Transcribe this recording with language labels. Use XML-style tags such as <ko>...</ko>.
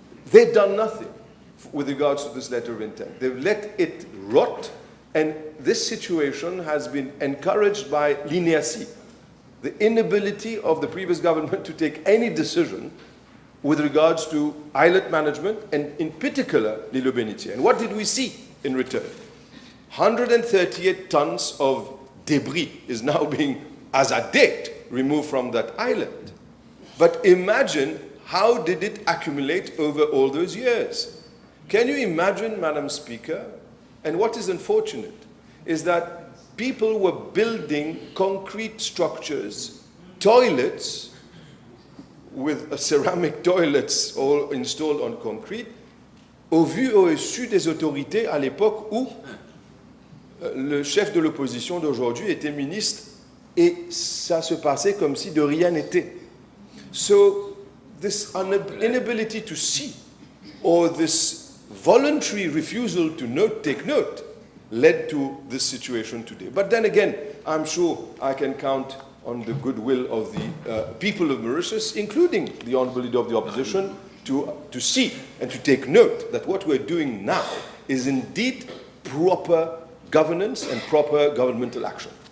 <en>They've done nothing with regards to this letter of intent. They've let it rot, and this situation has been encouraged by l'inertie, the inability of the previous government to take any decision with regards to islet management, and in particular, l'Îlot Bénitier. And what did we see in return? 138 tons of debris is now being, as a date, removed from that island. But imagine how did it accumulate over all those years? Can you imagine, Madam Speaker? And what is unfortunate is that people were building concrete structures, toilets, with ceramic toilets all installed on concrete,</en> <fr>au vu et au su des autorités à l'époque où le chef de l'opposition d'aujourd'hui était ministre et ça se passait comme si de rien n'était.</fr> <en>So this inability to see, or this voluntary refusal to take note, led to this situation today. But then again, I'm sure I can count on the goodwill of the people of Mauritius, including the Honourable Leader of the Opposition, to see and to take note that what we're doing now is indeed proper governance and proper governmental action.</en>